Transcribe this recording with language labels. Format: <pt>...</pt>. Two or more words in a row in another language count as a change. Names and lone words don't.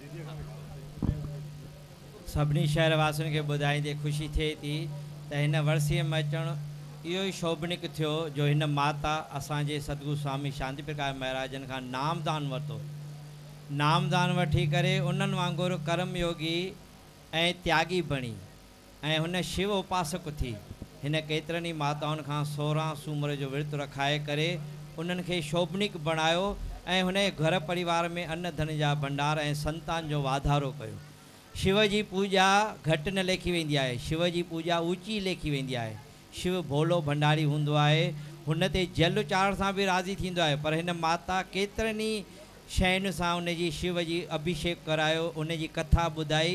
<sd>सभिनी शहरवासियुनि खे ॿुधाईंदे ख़ुशी थिए थी त हिन वर्सीअ में अचणु इहो ई शोभनिक थियो जो हिन माता असांजे सतगुरु स्वामी शांति प्रकाश महाराजनि खां नामदान वरितो। नामदान वठी करे उन्हनि वांगुरु कर्मयोगी ऐं त्यागी बणी ऐं हुन शिव उपासक थी। हिन केतिरनि ई माताउनि खां 16 सूमर जो विर्त रखाए करे उन्हनि खे शोभनिक बणायो ऐं हुन घर परिवार में अन्न धन जा भंडार ऐं संतान जो वाधारो कयो। शिव जी पूॼा घटि न लेखी वेंदी आहे, शिव जी पूॼा ऊची लेखी वेंदी आहे। शिव भोलो भंडारी हूंदो आहे, हुन ते जल चाढ़ण सां बि राज़ी थींदो आहे, पर हिन माता केतिरनि ई शयुनि सां उनजी शिव जी अभिषेक करायो, उनजी कथा ॿुधाई।</sd>